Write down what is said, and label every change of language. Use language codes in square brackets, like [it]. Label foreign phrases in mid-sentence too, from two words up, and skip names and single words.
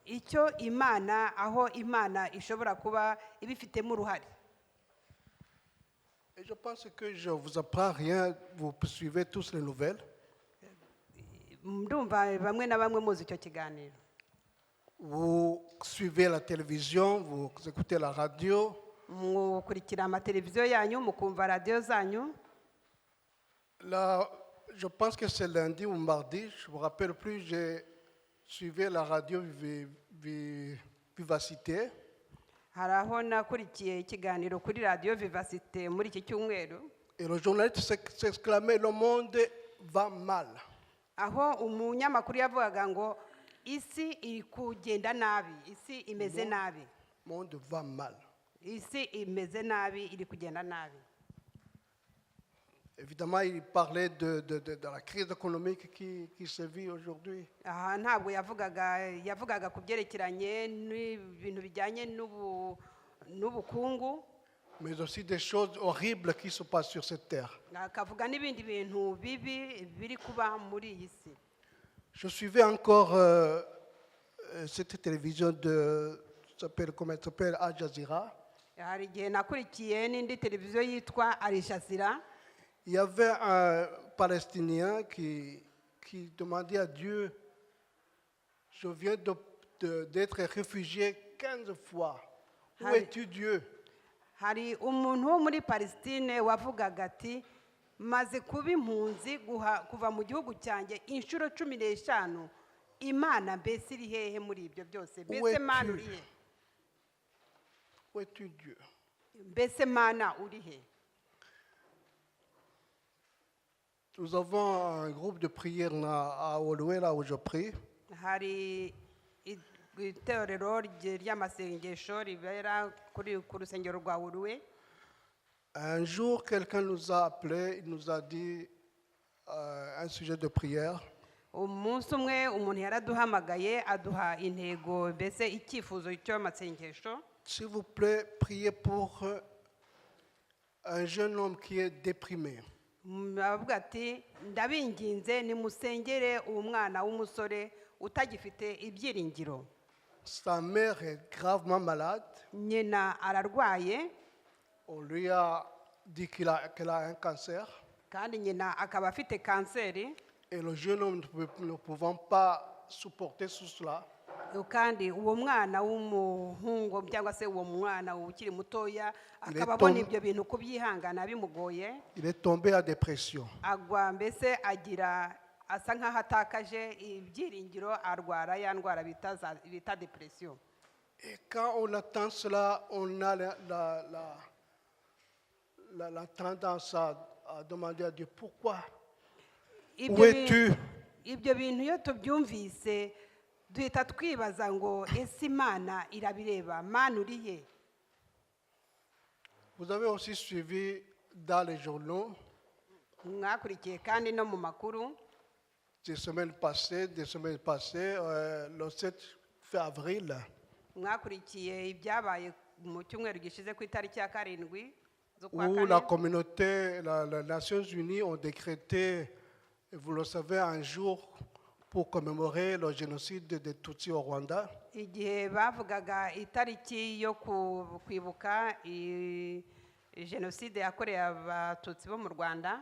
[rw] icyo imana aho imana ishobora kuba ibifitemo uruhare. [fr] Et je pense que je ne vous apprends rien, vous suivez tous les nouvelles. [rw] Ndumva bamwe na bamwe muzi icyo kiganiro. [fr] Vous suivez la télévision, vous écoutez la radio. [rw] Mukurikira amateleviziyo yanyu, mukumva radiyo zanyu. [fr] Là, je pense que c'est lundi ou mardi, je ne me rappelle plus, j'ai suivi la radio Vivacité. [rw] Hari aho nakurikiye ikiganiro kuri radiyo Vivacité muri iki cyumweru, [fr] Et le journaliste s'exclamait, le monde va mal. [rw] aho umunyamakuru yavugaga ngo isi iri kugenda nabi, isi imeze nabi, [fr] Le monde va mal. [rw] isi imeze nabi, iri kugenda nabi. [fr] Évidemment, il parlait de la crise économique qui se vit aujourd'hui. [rw] Aha ntabwo yavugaga ku byerekeranye n'ibintu bijyanye n'ubukungu, [fr] Mais aussi des choses horribles qui se passent sur cette terre. [rw] akavuga n'ibindi bintu bibi biri kuba muri iyi si. [fr] Je suivais encore cette télévision comment elle s'appelle, Al Jazeera. [rw] Hari igihe nakurikiye n'indi televiziyo yitwa Al Jazeera. [fr] Il y avait un Palestinien qui demandait à Dieu, je viens d'être réfugié 15 fois. Où Allez. es-tu Dieu? [rw] Hari umuntu wo muri Palestine wavugaga ati maze kuba impunzi kuva mu gihugu cyanjye inshuro 15, Imana mbese iri hehe muri ibyo byose? Mbese Mana uri he? [fr] Où es-tu Dieu? [rw] Mbese Mana uri he? [fr] Nous avons un groupe de prière à Oluwe, là où je prie. [rw] Hari itorero ry'amasengesho ribera ku rusengero rwa Uruwe. [fr] Un jour, quelqu'un nous a appelé, il nous a dit un sujet de prière. [rw] Umunsi umwe umuntu yaraduhamagaye aduha intego, mbese icyifuzo cy'amasengesho. [fr] S'il vous plaît, priez pour un jeune homme qui est déprimé. [rw] Avuga ati ndabinginze nimusengere uwo mwana w'umusore utagifite ibyiringiro. [fr] Sa mère est gravement malade. [rw] Nyina ararwaye [fr] On lui a dit qu'elle a un cancer. [rw] kandi nyina akaba afite kanseri, [fr] Et le jeune homme ne pouvant pas supporter tout cela, [rw] kandi uwo mwana w'umuhungu cyangwa se uwo mwana ukiri mutoya [fr] Il [rw] akaba [fr] est [rw] abona [fr] tombé- [rw] ibyo bintu kubyihangana bimugoye, [fr] il est tombé à dépression. [rw] agwa mbese asa nk'aho atakaje ibyiringiro, arwara ya ndwara bita depression. [fr] Et quand on attend cela, on a la tendance à demander à Dieu, pourquoi? Où [rw] Ibyo [fr] es-tu? [rw] bintu- ibyo bintu iyo tubyumvise duhita twibaza ngo ese Imana irabireba, Mana uri he? [fr] Vous avez aussi suivi dans les journaux [rw] Mwakurikiye kandi no mu makuru [fr] des semaines passées, le 7 avril, [rw] mwakurikiye ibyabaye mu cyumweru gishize ku itariki ya 7 z'ukwa [fr] où la [rw] kane, [fr] communauté, les Nations Unies ont décrété, et vous le savez, un jour pour commémorer le génocide des Tutsis au Rwanda. [rw] igihe bavugaga itariki yo kwibuka jenoside yakorewe abatutsi bo mu Rwanda.